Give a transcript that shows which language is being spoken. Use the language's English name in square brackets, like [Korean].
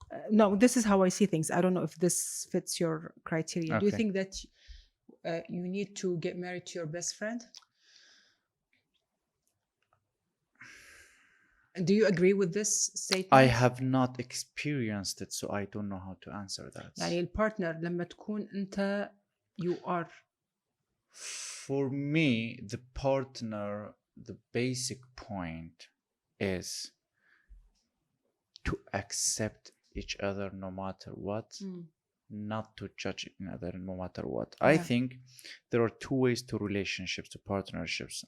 [English] no, this is how I see things. I don't know if this fits your criteria. Do you think that you need to get married to your best friend? Do you agree with this statement? I have not experienced it, so I don't know how to answer that. [Arabic] يعني البارتنر لما تكون أنت [English] you are. For me, the partner, the basic point is to accept each other no matter what, not to judge each other no matter what. I think there are two ways to relationships, to partnerships.